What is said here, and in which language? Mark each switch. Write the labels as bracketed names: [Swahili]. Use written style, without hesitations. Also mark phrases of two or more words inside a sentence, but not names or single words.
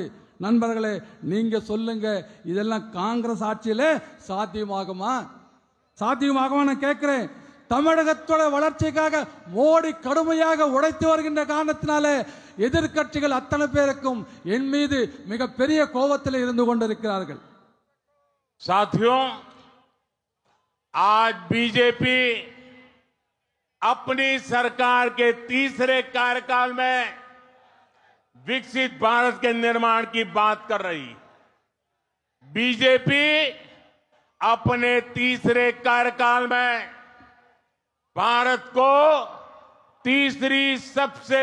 [Tamil] நண்பர்களே, நீங்க சொல்லுங்க, இதெல்லாம் காங்கிரஸ் ஆட்சியிலே சாத்தியமாகுமா? சாத்தியமாகுமா நான் கேட்கிறேன். தமிழகத்தோட வளர்ச்சிக்காக மோடி கடுமையாக உழைத்து வருகின்ற காரணத்தினாலே எதிர்க்கட்சிகள் அத்தனை பேருக்கும் என் மீது மிகப்பெரிய கோபத்தில் இருந்து கொண்டிருக்கிறார்கள். [Hindi] साथियों, आज बीजेपी अपनी सरकार के तीसरे कार्यकाल में विकसित भारत के निर्माण की बात कर रही। बीजेपी अपने तीसरे कार्यकाल में भारत को तीसरी सबसे